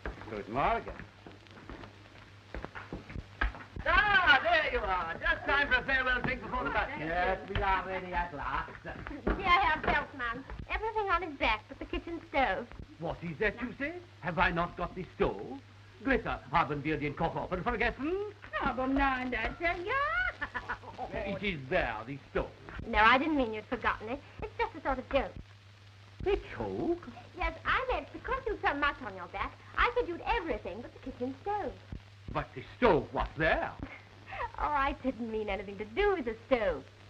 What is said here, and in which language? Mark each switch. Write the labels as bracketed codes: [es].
[de] Guten Morgen. [en] Ah, there you are. Just time for a farewell drink before the bus. Yes, we are ready at last. Here, Herr Feldman. Everything on his back but the kitchen stove. What is that you say? Have I not got the stove? [de] Greta, haben wir den Kochofen vergessen? Aber nein, that's [en] It is there, the stove. No, I didn't mean you'd forgotten it. It's just a sort of joke. A joke? Yes, I meant because you've so much on your back, I said you'd everything but the kitchen stove. But the stove was there. Oh, I didn't mean anything to do with the stove.